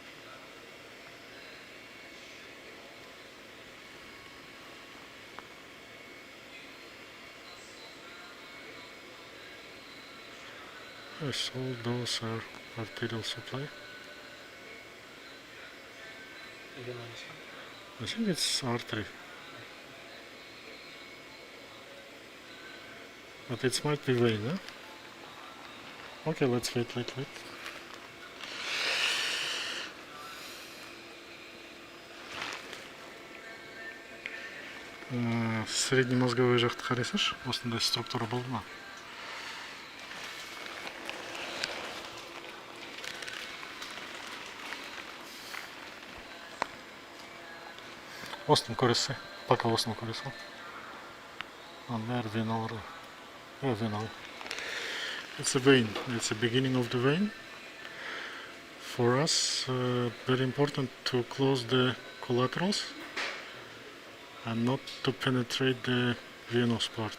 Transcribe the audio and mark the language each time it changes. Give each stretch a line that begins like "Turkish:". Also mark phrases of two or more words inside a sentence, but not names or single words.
English: Yes, all those are arterial supply. I think it's artery. But it might be vein, huh? Okay, let's wait.
Russian: Средний мозговой
Kazakh: жақты қарайсаш, осындай структура болды ма? Осыны көресіз, пока осыны көресіз.
English: There, venal. Yeah, venal. It's a vein. It's the beginning of the vein. For us, very important to close the collaterals and not to penetrate the venous part.